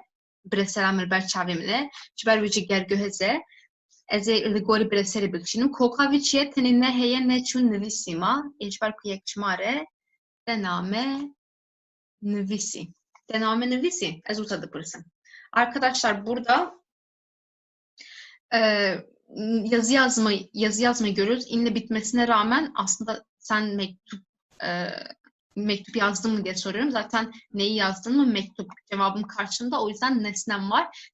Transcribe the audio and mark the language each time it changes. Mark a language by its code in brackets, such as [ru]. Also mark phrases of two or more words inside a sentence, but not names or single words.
[ku] Biresera min li ber çavê min e. Ji ber wî jî gerguheze. Ez ê li gorî bireserê bikişînim. Koka wî çi ye? Tenê ne heye ne çû nivîsîma. Ji ber ku yekçimar e. Te name nivîsî. Te name nivîsî. Ez wisa dipirsim. [tr] Arkadaşlar burada yazı yazmayı görüyoruz. İnle bitmesine rağmen aslında sen mektup yazdın mı diye soruyorum. Zaten neyi yazdın mı mektup cevabım karşımda. O yüzden nesnem var.